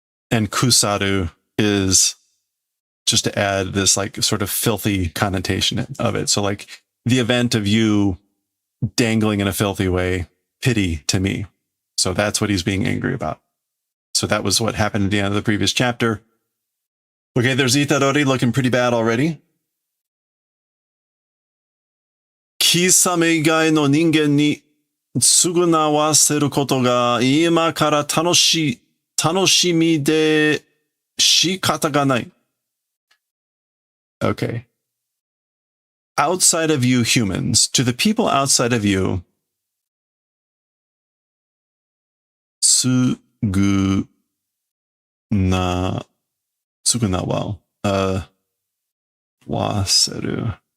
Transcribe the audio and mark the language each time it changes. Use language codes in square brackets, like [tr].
[en] And kusaru is just to add this like sort of filthy connotation of it. So like the event of you dangling in a filthy way, pity to me. So that's what he's being angry about. So that was what happened at the end of the previous chapter. Okay, there's Itadori looking pretty bad already. [ja] 貴様以外の人間に償わせることが今から楽しみで仕方がない. [en] Okay. Outside of you humans, to the people outside of you, 償わせる.